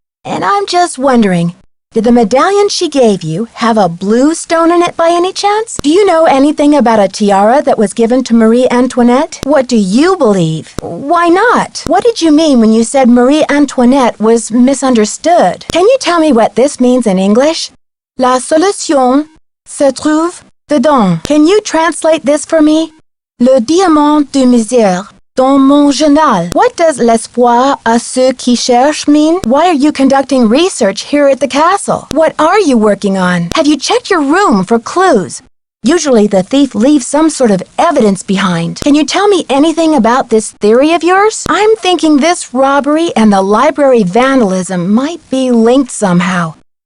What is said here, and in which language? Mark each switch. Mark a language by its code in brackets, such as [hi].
[en] And I'm just wondering, did the medallion she gave you have a blue stone in it by any chance? Do you know anything about a tiara that was given to Marie Antoinette? What do you believe? Why not? What did you mean when you said Marie Antoinette was misunderstood? Can you tell me what this means in English? [fr] La solution se trouve dedans. [en] Can you translate this for me? [fr] Le diamant de misère dans mon journal. [en] What does [fr] l'espoir à ceux qui cherchent [en] mean? Why are you conducting research here at the castle? What are you working on? Have you checked your room for clues? Usually the thief leaves some sort of evidence behind. Can you tell me anything about this theory of yours? I'm thinking this robbery and the library vandalism might be linked somehow.